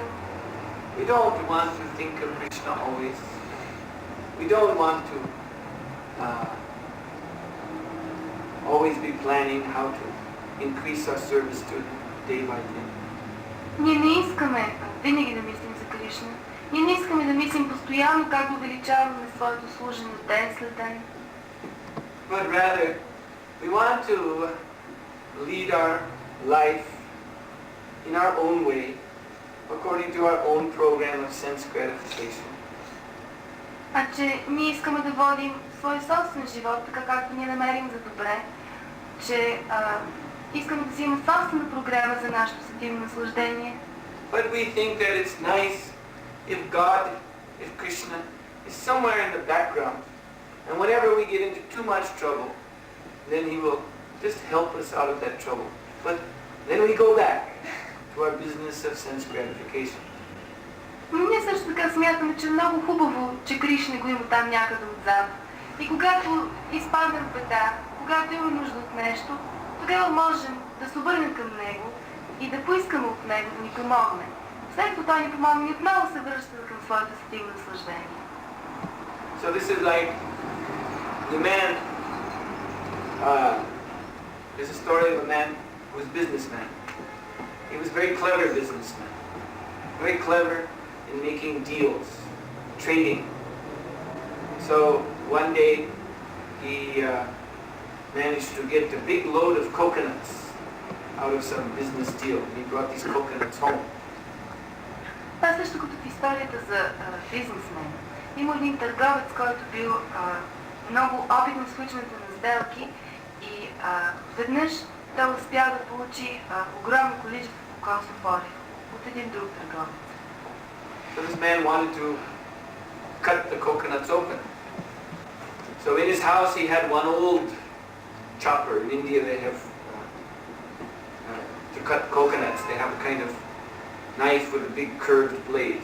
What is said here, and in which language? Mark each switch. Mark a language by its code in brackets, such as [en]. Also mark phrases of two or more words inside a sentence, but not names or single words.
[en] We don't want to think of Krishna always. We don't want to always be planning how to increase our service to day by day. [bg] Ние не искаме винаги да мислим за Кришна. Ние не искаме да мислим постоянно как да увеличаваме своето служене ден след ден. [en] But rather, we want to lead our life in our own way, according to our own program of sense gratification. [bg] А че ние искаме да водим свой собствен живот, така както ние намерим за добре, че искаме да си имаме собствена програма за нашето сетивно наслаждение. [en] But we think that it's nice if God, if Krishna is somewhere in the background, and whenever we get into too much trouble, then he will just help us out of that trouble. But then we go back to our business of sense gratification. [bg] Но ние също така смятаме, че е много хубаво, че Кришна го има там някъде отзад. И когато изпаднем в беда, когато има нужда от нещо, тогава можем да се обърнем към него и да поискаме от него да ни помогне. След като той ни помогне, и отново се връщаме към своето сетивно наслаждение. [en] So this is like the man, there's a story of a man who was a businessman. He was a very clever businessman, very clever in making deals, trading. So one day he managed to get a big load of coconuts out of some business deal. He brought these coconuts home. [bg] Това е също като в историята за бизнесмен. Има един търговец, който бил много опитен в сключването на сделки и веднъж той успя да получи огромно количество кокосов орехи от един друг търговец. [en] So this man wanted to cut the coconuts open. So in his house he had one old chopper. In India they have to cut coconuts. They have a kind of knife with a big curved blade.